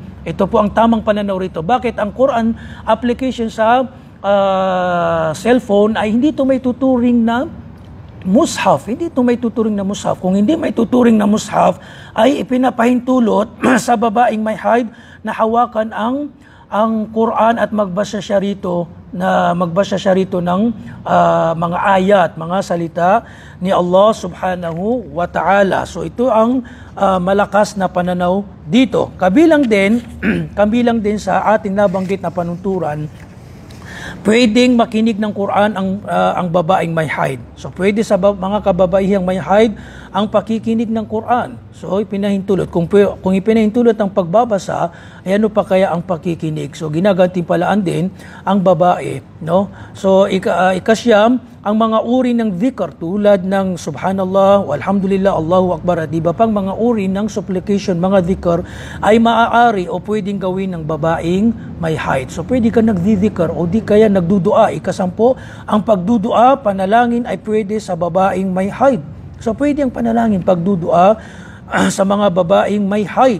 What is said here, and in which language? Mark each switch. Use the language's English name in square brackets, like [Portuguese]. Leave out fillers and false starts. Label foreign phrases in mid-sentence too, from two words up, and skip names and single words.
[Filipino] Ito po ang tamang pananaw rito. Bakit ang Quran application sa cellphone ay hindi ito may tuturing na mushaf. Hindi ito may tuturing na mushaf. Kung hindi may tuturing na mushaf ay ipinapahintulot sa babaeng may haid na hawakan ang Quran at magbasa siya rito ng mga ayat, mga salita ni [Arabic] الله سبحانه وتعالى. [Filipino] So ito ang malakas na pananaw dito. Kabilang din sa ating nabanggit na panunturan, pwedeng makinig ng Quran ang babaeng may haid. So pwede sa mga kababaihang may haid ang pakikinig ng Quran. So ipinahintulot. Kung ipinahintulot ang pagbabasa, ay ano pa kaya ang pakikinig? So ginagantimpalaan din ang babae, no? So ikasyam, ang mga uri ng dhikr tulad ng [Arabic] سبحان الله والحمد لله الله أكبر, [Filipino] at iba pang mga uri ng supplication, mga dhikr ay maaari o pwedeng gawin ng babaeng may haid. So pwede ka nagdidhikr o di kaya nagdudua. Ikasampo, ang pagdudua, panalangin ay pwede sa babaeng may haid. So pwede ang panalangin, pagdudua sa mga babaeng may haid.